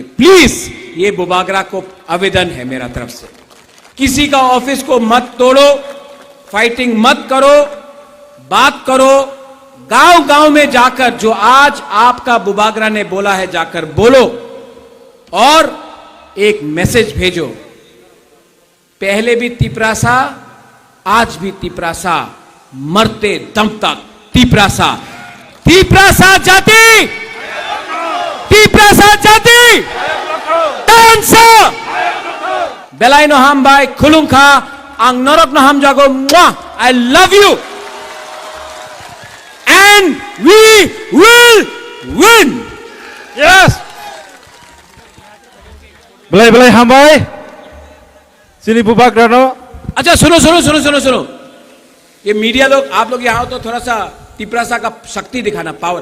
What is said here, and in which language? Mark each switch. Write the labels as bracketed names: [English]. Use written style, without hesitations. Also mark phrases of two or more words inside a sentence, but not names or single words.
[Hindi] प्लीज ये बुबागरा को आवेदन है मेरा तरफ से, किसी का ऑफिस को मत तोड़ो, फाइटिंग मत करो, बात करो, गांव गांव में जाकर जो आज आपका बुबागरा ने बोला है जाकर बोलो और एक मैसेज भेजो। पहले भी तिपरासा, आज भी तिपरासा, मरते दम तक तिपरासा। तिपरासा जाति, तिपरासा जाति, [Kok Borok] tansa Belaino hambai khulungkha ang norok no ham jago mwah, [English] I love you and we will win. Yes. [Kok Borok] Belai hambai. Sini Bubagrano. [Hindi] अच्छा सुनो सुनो सुनो सुनो सुनो, ये मीडिया लोग, आप लोग यहाँ हो तो थोड़ा सा तिपरासा का शक्ति दिखाना, पावर।